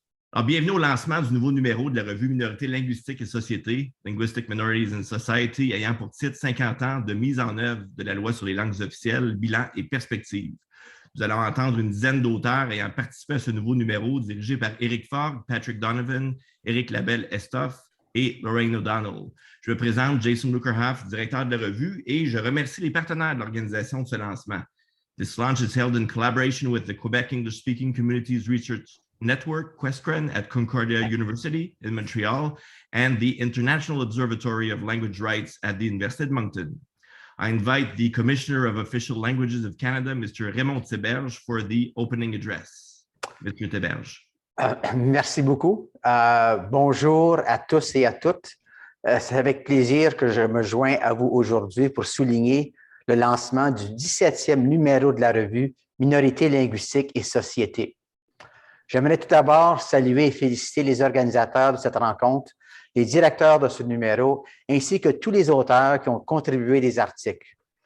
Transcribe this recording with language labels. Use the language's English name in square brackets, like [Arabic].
[French] Alors, bienvenue au lancement du nouveau numéro de la revue Minorités linguistiques et société, Linguistic Minorities in Society, ayant pour titre 50 ans de mise en œuvre de la loi sur les langues officielles, bilan et perspectives. Vous allez entendre une dizaine d'auteurs ayant participé à ce nouveau numéro dirigé par Éric Fogg, Patrick Donovan, Éric Labelle-Estoff et Lorraine O'Donnell. Je me présente Jason Lukerhoff, directeur de la revue, et je remercie les partenaires de l'organisation de ce lancement. [English] This launch is held in collaboration with the Quebec English-Speaking Communities Research Network, Questcren, at Concordia University in Montreal, and the International Observatory of Language Rights at the Université de Moncton. I invite the Commissioner of Official Languages of Canada, Mr. Raymond Theberge, for the opening address. Mr. Theberge. [French] Merci beaucoup. Bonjour à tous et à toutes. C'est avec plaisir que je me joins à vous aujourd'hui pour souligner le lancement du 17e numéro de la revue Minorités linguistiques et société. J'aimerais tout d'abord saluer et féliciter les organisateurs de cette rencontre, les directeurs de ce numéro, ainsi que tous les auteurs qui ont contribué des articles.